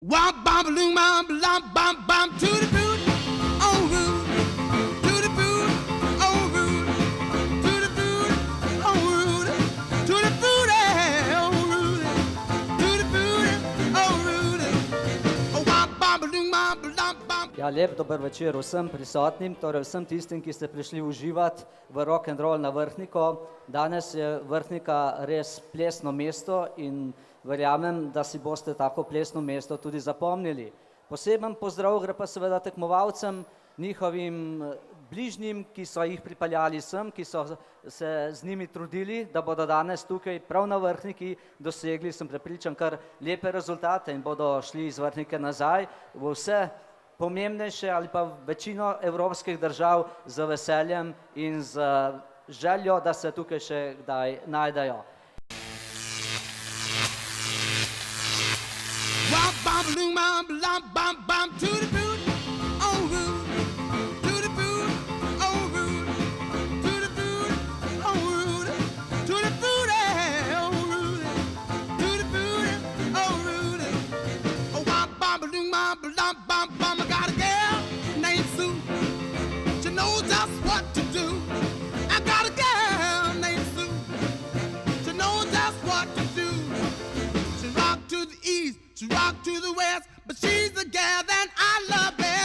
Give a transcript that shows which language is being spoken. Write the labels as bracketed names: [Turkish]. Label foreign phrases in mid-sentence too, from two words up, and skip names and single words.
[English] Wop bam loom bam blam bam bam to the boot on root to the boot on root to the boot on root to the boot on root to the boot on root. Wop bam loom bam blam bam. [Slovenian] Ja, lep dober večer vsem prisotnim, torej vsem tistim, ki ste prišli uživati v [English] rock and roll [Slovenian] na Vrhniko. Danes je Vrhnika res plesno mesto in verjamem, da si boste tako plesno mesto tudi zapomnili. Poseben pozdrav gre pa seveda tekmovalcem, njihovim bližnjim, ki so jih pripeljali sem, ki so se z njimi trudili, da bodo danes tukaj prav na Vrhniki dosegli, sem prepričan, kar lepe rezultate in bodo šli iz Vrhnike nazaj v vse pomembnejše ali pa večino evropskih držav z veseljem in z željo, da se tukaj še kdaj najdejo. [English] Bam loom bam blam bam bam to the boot on root to the boot on root to the boot on root to the boot on root to the boot on root. Oh bam loom bam blam bam bam. I got a girl named Sue. She knows just what to do. I got a girl named Sue. She knows just what to do. She rock to the east. She rock to the west, but she's the gal that I love best.